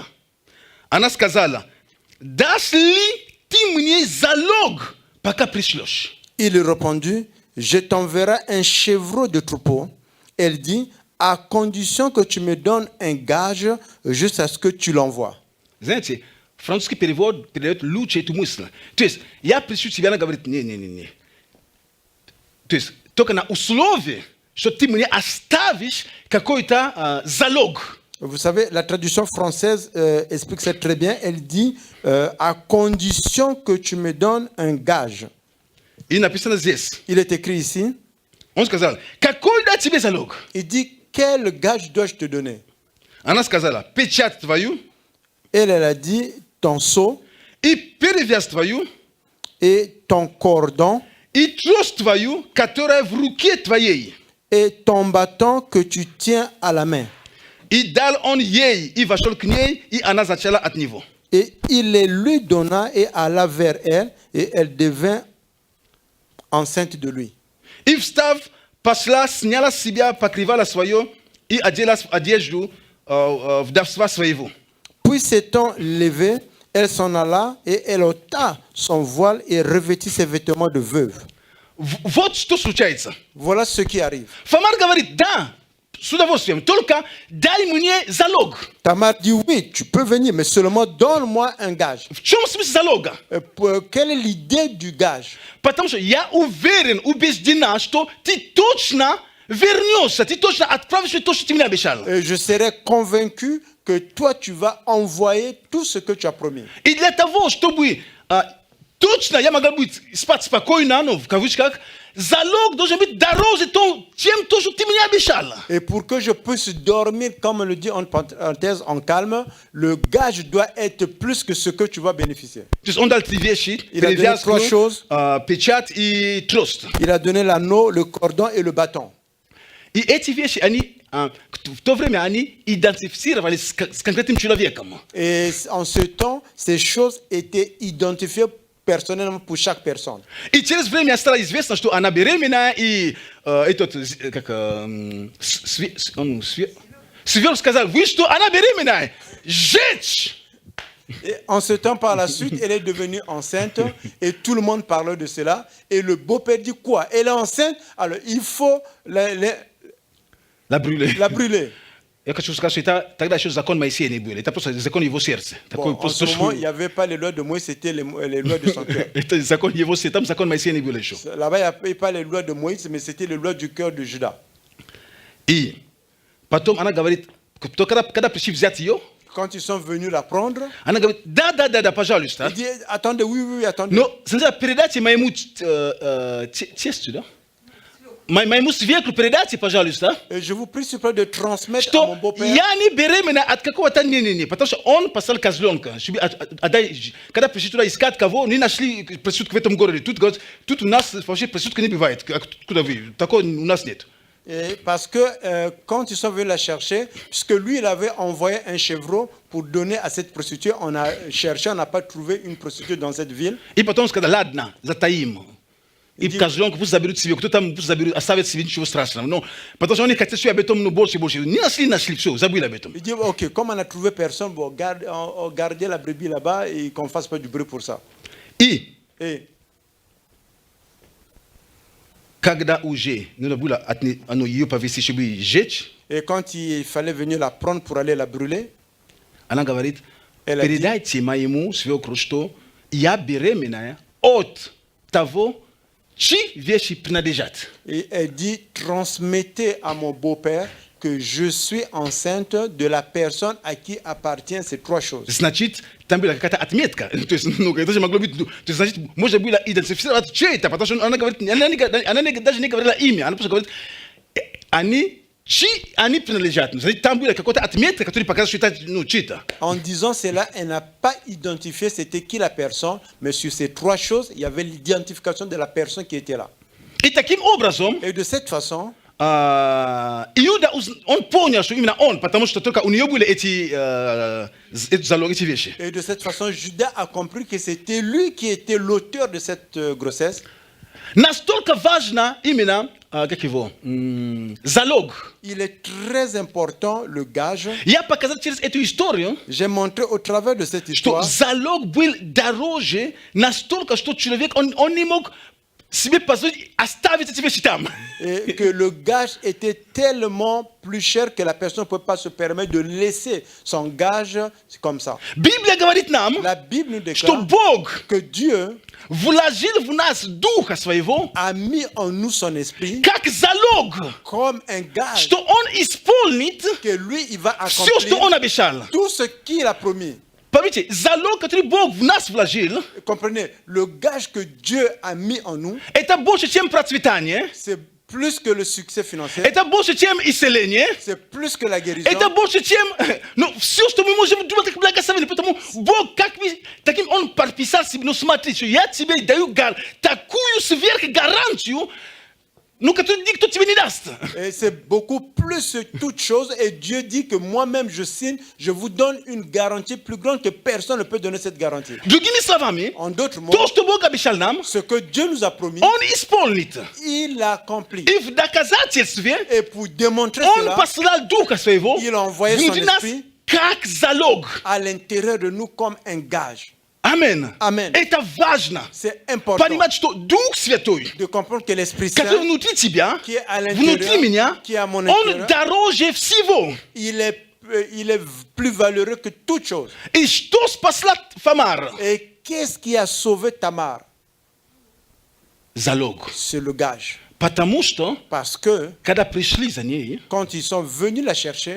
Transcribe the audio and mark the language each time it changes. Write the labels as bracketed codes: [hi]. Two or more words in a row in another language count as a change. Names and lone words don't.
[ru] Она сказала: «Дашь ли ты мне залог, пока пришлешь?» [fr] Il lui répondit, je t'enverrai un chevreau de troupeau. Elle dit, à condition que tu me donnes un gage jusqu'à ce que tu l'envoies. [ru] Знаете, французский перевод передает лучше эту мысль. То есть, я пришлю тебя, она говорит: не. То есть, только на условии, что ты мне оставишь какой-то залог. [fr] Vous savez, la traduction française explique ça très bien. Elle dit, à condition que tu me donnes un gage. [ru] И написано здесь. [fr] Il est écrit ici, [ru] Он сказал: «Какой дать тебе залог?» [fr] il dit, quel gage dois-je te donner? [ru] Она сказала: «Печать твою [fr] Elle a dit, ton sceau [ru] и перевязь твою [fr] et ton cordon [ru] и трость твою, которая в руке твоей». [fr] et ton bâton que tu tiens à la main. [ru] И дал он ей, и вошел к ней, и она зачала от него. [fr] Et il les lui donna et alla vers elle, et elle devint enceinte de lui. [ru] И встав, пошла, сняла с себя покрывало свое и одела одежду вдовства своего. [fr] Puis s'étant levée, elle s'en alla et elle ôta son voile et revêtit ses vêtements de veuve. [ru] Вот что случается. [fr] Voilà ce qui arrive. [ru] Фамар говорит: «Да, с удовольствием, только дай мне залог». [fr] Tamar dit oui, tu peux venir, mais seulement donne-moi un gage. [ru] В чем смысл залога? [fr] Quelle est l'idée du gage? [ru] Потому что я уверен, убеждена, что ты точно вернешься, ты точно отправишь то, что ты мне обещал. [fr] Je serai convaincu que toi, tu vas envoyer tout ce que tu as promis. [ru] И для того, чтобы точно я могла быть спать спокойно, ну, в кавычках, залог должен быть дороже, чем то, что ты мне обещала. [fr] Et pour que je puisse dormir, comme on le dit en parenthèse, en calme, le gage doit être plus que ce que tu vas bénéficier. [ru] То есть он дал 3 вещи: [fr] Il a donné 3 choses. [ru] печать и трость. [fr] Il a donné l'anneau, le cordon et le bâton. [ru] И эти вещи, они в то время они идентифицировались с конкретным человеком. [fr] Et en ce temps, ces choses étaient identifiées personnellement pour chaque personne. [ru] И через время стало известно, что она беременна, и этот, как, Свер сказал: «Вы что, она беременная? Жечь!» [fr] Et en ce temps, par la suite, elle est devenue enceinte et tout le monde parlait de cela. Et le beau-père dit quoi? Elle est enceinte, alors il faut La brûler. la brûler. [ru] Я хочу сказать, что это тогда еще закон Моисея не был. Это просто закон его сердца. [fr] Bon, en ce moment, il n'y avait pas les lois de Moïse, c'était les lois de son cœur. [ru] Это закон его сердца, там закон Моисея не был еще. [fr] Là-bas, il n'y avait pas les lois de Moïse, mais c'était les lois du cœur de Judas. [ru] И потом она говорит, когда пришли взять ее, [fr] Quand ils sont venus la prendre, [ru] она говорит: да, пожалуйста. [fr] il dit, attendez, oui, attendez. [ru] Но сначала передайте моему тестю, да? mai mus vehicle predați păjalista. [fr] Et je vous prie s'il vous plaît de transmettre à [ru] Что [fr] mon beau-père. [ru] yani беременна от какого-то не. Потому что он послал козленка. Когда пришли искать кого, не нашли проститутку в этом городе. Тут у нас вообще проститутка не бывает. Откуда вы? Такого у нас нет. [fr] Et parce que quand ils sont venus la chercher, puisque lui, il avait envoyé un chevreau pour donner à cette prostituée, on a cherché, on n'a pas trouvé une prostituée dans cette ville. [ru] И потом сказали, ладно, затаим. И козленка пусть заберут себе, кто там пусть заберут, оставят себе, ничего страшного. Но потому что они хотят все об этом, ну, больше. Не нашли, все, забыли об этом. [fr] Il dit, ok, comme on n'a trouvé personne, bon, gardez la brebis là-bas et qu'on ne fasse pas du bruit pour ça. [ru] И [fr] Et [ru] когда уже нужно было ее повезти, чтобы сжечь, [fr] Et quand il fallait venir la prendre pour aller la brûler, [ru] она говорит, [fr] Elle a dit- [ru] передайте моему свекру, что я беременная от того, чьи вещи принадлежат. [fr] et elle dit, transmettez à mon beau-père que je suis enceinte de la personne à qui appartiennent ces trois choses. [ru] Значит, там была какая-то отметка. То есть, ну, это же могло быть, то есть, значит, можно было идентифицировать, что это, потому что она говорит, даже не говорила имя, она просто говорит, они принадлежат. Значит, там была какая-то отметка, которая показывает, что это, ну, чьи-то. [fr] En disant cela, elle n'a pas identifié c'était qui la personne, mais sur ces trois choses, il y avait l'identification de la personne qui était là. [ru] И таким образом, [fr] Et de cette façon, [ru] Иуда, он понял, что именно он, потому что только у нее были эти залоги, эти вещи. [fr] et de cette façon, Judas a compris que c'était lui qui était l'auteur de cette grossesse. [ru] Настолько важно именно, как его, залог. [fr] Il est très important, le gage. [ru] Я показал через эту историю, [fr] J'ai montré au travers de cette [ru] что [fr] histoire [ru] залог был дороже настолько, что человек, он не мог себе позволить оставить эти вещи там. [fr] et que le gage était tellement plus cher que la personne ne peut pas se permettre de laisser son gage comme ça. [ru] Библия говорит нам, [fr] La Bible nous [ru] что [fr] déclare [ru] Бог [fr] que Dieu [ru] вложил в нас Духа Своего [fr] a mis en nous son esprit [ru] как залог, [fr] comme un gage [ru] что Он исполнит [fr] que lui, il va [ru] все, что [fr] accomplir [ru] Он обещал. [fr] tout ce qu'il a promis. [ru] Поймите, залог, который Бог в нас вложил, [fr] Comprenez, le gage que Dieu a mis en nous, [ru] это больше, чем процветание, [fr] c'est plus que le succès financier, [ru] это больше, чем исцеление, [fr] c'est plus que la guérison, [ru] это больше, чем ну, все, что мы можем думать, как благословение. Потому Бог, как таким Он подписал себе, ну смотри, что я тебе даю такую сверхгарантию, ну, которую никто тебе не даст. [fr] et c'est beaucoup plus que toute chose. Et Dieu dit que moi-même je signe, je vous donne une garantie plus grande que personne ne peut donner cette garantie. [ru] Другими словами, [fr] En d'autres mots, [ru] то, что Бог обещал нам, [fr] ce que Dieu nous a promis, [ru] Он исполнит. [fr] il l'accomplit. [ru] И в доказательстве [fr] Et pour démontrer [ru] Он [fr] cela, [ru] послал Духа Своего [fr] il a envoyé son [ru] внутри нас [fr] esprit [ru] как залог. [fr] à l'intérieur de nous comme un gage. [ru] Амен. [fr] Amen. [ru] Это важно. [fr] C'est important [ru] Понимать, что Дух Святой, [fr] de comprendre que l'Esprit [ru] который [fr] Saint, [ru] внутри тебя, [fr] qui est à [ru] внутри [fr] l'intérieur, [ru] меня, [fr] qui est à mon [ru] Он [fr] intérieur, [ru] дороже всего. [fr] il est plus valeureux que toute chose. [ru] И что спасла Тамар? [fr] Et qu'est-ce qui a sauvé Tamar? [ru] Залог. [fr] C'est le gage. [ru] Потому что, [fr] Parce que [ru] когда пришли за ней, [fr] quand ils sont venus la chercher,